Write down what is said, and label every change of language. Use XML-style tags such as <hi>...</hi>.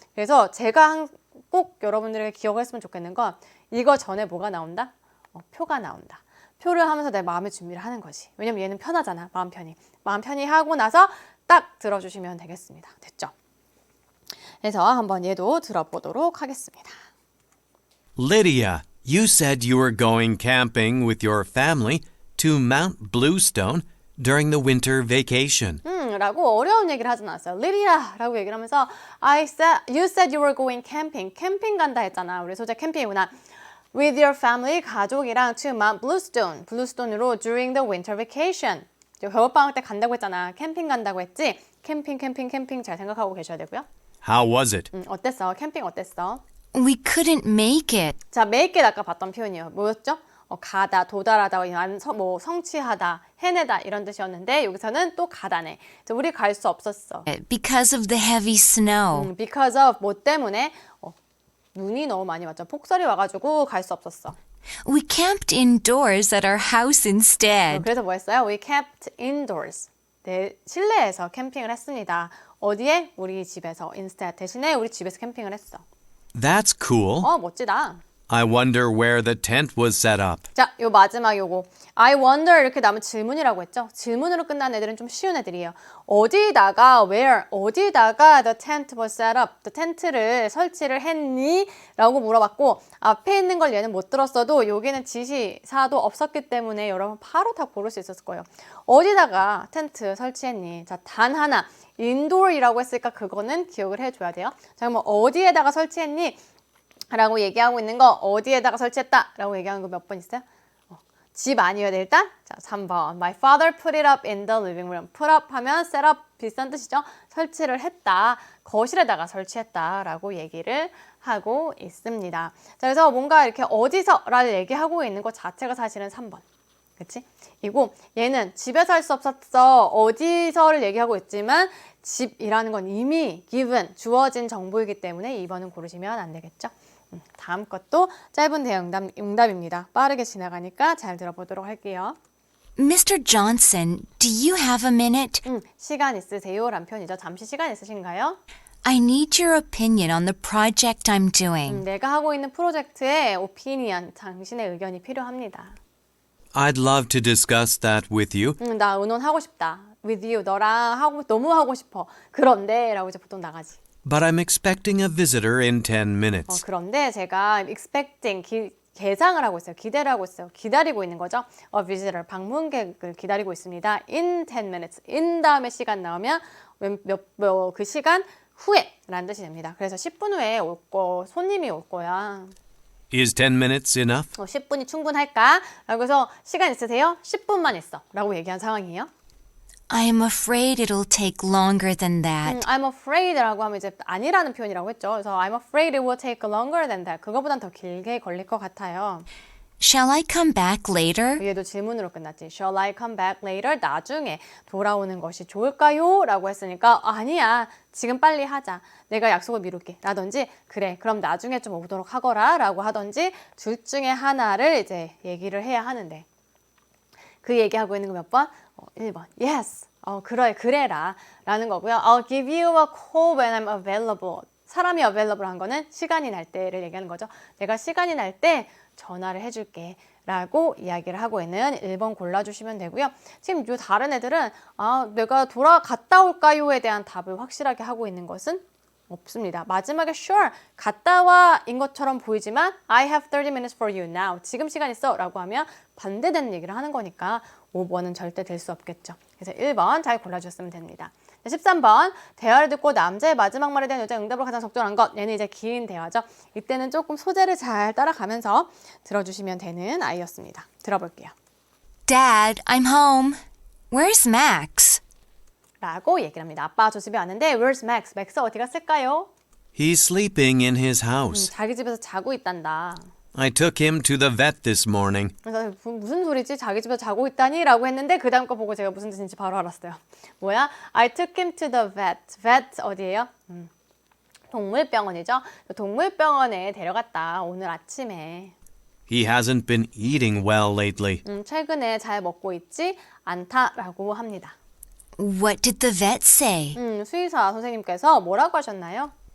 <ko>그래서 제가 꼭 여러분들에게 기억을 했으면 좋겠는 건 이거 전에 뭐가 나온다? 표가 나온다. 표를 하면서 내 마음의 준비를 하는 거지. 왜냐면 얘는 편하잖아. 마음 편히 하고 나서 딱 들어주시면 되겠습니다. 됐죠? 그래서 한번 얘도 들어보도록 하겠습니다.</ko> <en>Lydia, you said you were going camping with your family to Mount Bluestone during the winter vacation.</en> <ko>라고 어려운 얘기를 하진 않았어요.</ko> <en>Lydia</en> <ko>라고 얘기를 하면서</ko> <en>you said you were going camping.</en> <ko>캠핑 간다 했잖아. 우리 소재 캠핑이구나.</ko> <en>With your family,</en> <ko>가족이랑</ko> <en>to Mount Bluestone.</en> <ko>블루스톤으로</ko> <en>during the winter vacation.</en> <ko>겨울방학 때 간다고 했잖아. 캠핑 간다고 했지? 캠핑 잘 생각하고 계셔야 되고요.</ko> <en>How was it?</en> <ko>어땠어? 캠핑 어땠어?</ko> <en>We couldn't make it.</en> <ko>자,</ko> <en>make it</en> <ko>아까 봤던 표현이에요. 뭐였죠? 가다, 도달하다, 성취하다, 해내다 이런 뜻이었는데 여기서는 또 가다네. 우리 갈 수 없었어.</ko> <en>Because of the heavy snow. Because of</en> <ko>뭐 때문에 눈이 너무 많이 왔죠. 폭설이 와가지고 갈 수 없었어.</ko> <en>We camped indoors at our house instead.</en> <ko>그래서 뭐 했어요?</ko> <en>We kept indoors.</en> <ko>네, 실내에서 캠핑을 했습니다. 어디에? 우리 집에서. instead 대신에 우리 집에서 캠핑을 했어.</ko> <en>That's cool.</en> <ko>멋지다.</ko> <en>I wonder where the tent was set up.</en> <ko>자, 요 마지막 요거.</ko> <en>I wonder</en> <ko>이렇게 나면 질문이라고 했죠? 질문으로 끝난 애들은 좀 쉬운 애들이에요. 어디다가</ko> <en>where 어디다가 the tent was set up. the tent</en> <ko>를 설치를 했니? 라고 물어봤고 앞에 있는 걸 얘는 못 들었어도 여기는 지시사도 없었기 때문에 여러분 바로 다 고를 수 있었을 거예요. 어디다가 텐트 설치했니? 자, 단 하나. indoor이라고 했으니까 그거는 기억을 해줘야 돼요. 자, 그럼 어디에다가 설치했니? 라고 얘기하고 있는 거 어디에다가 설치했다 라고 얘기하는 거 몇 번 있어요? 집 아니어야 돼 일단? 자, 3번</ko> <en>My father put it up in the living room. put up 하면 set up</en> <ko>비슷한 뜻이죠. 설치를 했다. 거실에다가 설치했다 라고 얘기를 하고 있습니다. 자, 그래서 뭔가 이렇게 어디서라를 얘기하고 있는 것 자체가 사실은 3번. 그치? 이고 얘는 집에서 할 수 없었어. 어디서를 얘기하고 있지만 집이라는 건 이미 given, 주어진 정보이기 때문에 2번은 고르시면 안 되겠죠? 다음 것도 짧은 대응 응답입니다. 빠르게 지나가니까 잘 들어보도록 할게요.</ko> <en>Mr. Johnson, do you have a minute?</en> <ko>시간 있으세요? 란 표현이죠. 잠시 시간 있으신가요?</ko> <en>I need your opinion on the project I'm doing.</en> <ko>내가 하고 있는 프로젝트의 opinion, 당신의 의견이 필요합니다.</ko> <en>I'd love to discuss that with you.</en> <ko>나 의논하고 싶다.</ko> <en>with you,</en> <ko>너랑 너무 하고 싶어. 그런데 라고 이제 보통 나가지.</ko> <en>But I'm expecting a visitor in 10 minutes.</en> <ko>그런데 제가 expecting, 계상을 하고 있어요. 기대를 하고 있어요. 기다리고 있는 거죠.</ko> <en>A visitor,</en> <ko>방문객을 기다리고 있습니다.</ko> <en>In 10 minutes.</en> <ko>in 다음에 시간 나오면 그 시간 후에 라는 뜻이 됩니다. 그래서 10분 후에 손님이 올 거야.</ko> <en>Is 10 minutes enough?</en> <ko>10분이 충분할까? 라고 해서 시간 있으세요? 10분만 있어. 라고 얘기한 상황이에요.</ko> <en>I'm afraid it'll take longer than that. I'm afraid</en> <ko>라고 하면 이제 아니라는 표현이라고 했죠. 그래서</ko> <en>I'm afraid it will take longer than that.</en> <ko>그거보단 더 길게 걸릴 것 같아요.</ko> <en>Shall I come back later?</en> <ko>얘도 질문으로 끝났지.</ko> <en>Shall I come back later?</en> <ko>나중에 돌아오는 것이 좋을까요? 라고 했으니까 아니야. 지금 빨리 하자. 내가 약속을 미룰게. 라든지 그래. 그럼 나중에 좀 오도록 하거라. 라고 하든지 둘 중에 하나를 이제 얘기를 해야 하는데 그 얘기하고 있는 거 몇 번? 1번. Yes. 그래라. 라는 거고요.</ko> <en>I'll give you a call when I'm available.</en> <ko>사람이 available 한 거는 시간이 날 때를 얘기하는 거죠. 내가 시간이 날 때 전화를 해줄게. 라고 이야기를 하고 있는 1번 골라주시면 되고요. 지금 요 다른 애들은 내가 갔다 올까요에 대한 답을 확실하게 하고 있는 것은 없습니다. 마지막에</ko> <en>sure,</en> <ko>갔다 와인 것처럼 보이지만</ko> <en>I have 30 minutes for you now.</en> <ko>지금 시간 있어 라고 하면 반대되는 얘기를 하는 거니까 5번은 절대 될 수 없겠죠. 그래서 1번 잘 골라주셨으면 됩니다. 13번, 대화를 듣고 남자의 마지막 말에 대한 여자의 응답으로 가장 적절한 것. 얘는 이제 긴 대화죠. 이때는 조금 소재를 잘 따라가면서 들어주시면 되는 아이였습니다. 들어볼게요.</ko> <en>Dad, I'm home. Where's Max?</en> <ko>라고 얘기를 합니다. 아빠 저 집에 왔는데</ko> <en>Where's Max?</en> <ko>맥스 어디 갔을까요?</ko> <en>He's sleeping in his house.</en> <ko>자기 집에서 자고 있단다. I took him to the vet this morning. 그래서 무슨 소리지? 자기 집에서 자고 있다니? 라고 했는데 그 다음 거 보고 제가 무슨 뜻인지 바로 알았어요. 뭐야?</ko> <en>I took him to the vet. vet</en> <ko>어디예요? 동물병원이죠. 동물병원에 데려갔다. 오늘 아침에.</ko> <en>He hasn't been eating well lately.</en> <ko>최근에 잘 먹고 있지 않다라고 합니다.</ko> <en>What did the vet say?</en> <ko>수의사 선생님께서 뭐라고 하셨나요?</ko>